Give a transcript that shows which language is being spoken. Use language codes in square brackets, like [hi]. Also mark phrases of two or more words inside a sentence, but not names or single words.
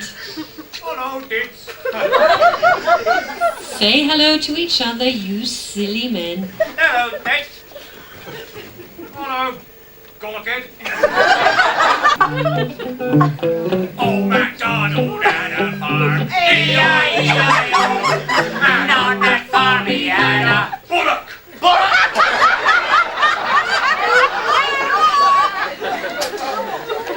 [en] Hello, Ditz. Say hello to each other, you silly men. Hello, Ditz. Hello, Gulligan. Oh, MacDonald had a farm. E-I-E-I-O. And on that farm he had a bullock. Bullock!